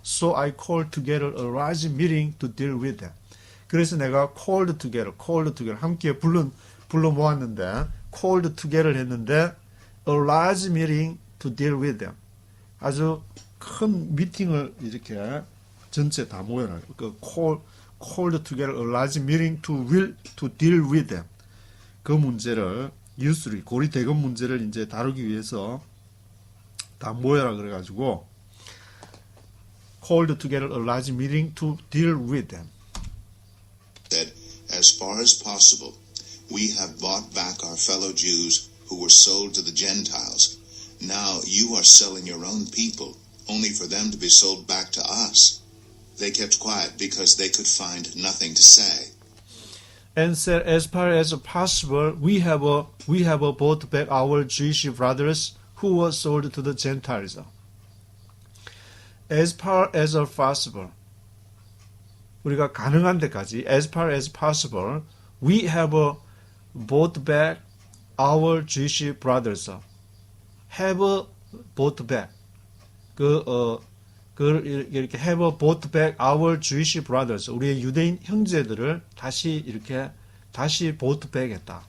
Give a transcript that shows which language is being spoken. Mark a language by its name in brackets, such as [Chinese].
[English] So I called together a large meeting to deal with them. [Korean] 그래서 내가 [English] called together [Korean] 함께 불러 모았는데 [English] called together 했는데 a large meeting to deal with them. [Korean] 아주 큰 미팅을 이렇게 전체 다 모여놔요. [English] 그 called together a large meeting to deal with them. [Korean] 그 문제를 usury 고리 대금 문제를 이제 다루기 위해서 다 모여라 그래가지고 [English] called together a large meeting to deal with them. Said, as far as possible, we have bought back our fellow Jews who were sold to the Gentiles. Now you are selling your own people only for them to be sold back to us. They kept quiet because they could find nothing to say. And said, as far as possible, we have bought back our Jewish brothers who were sold to the Gentiles. As far as possible, [Korean] 우리가 가능한 데까지, [English] as far as possible, we have bought back our Jewish brothers. have bought back. 이렇게 have bought back our Jewish brothers. [Korean] 우리의 유대인 형제들을 다시 [English] bought back [Korean] 했다.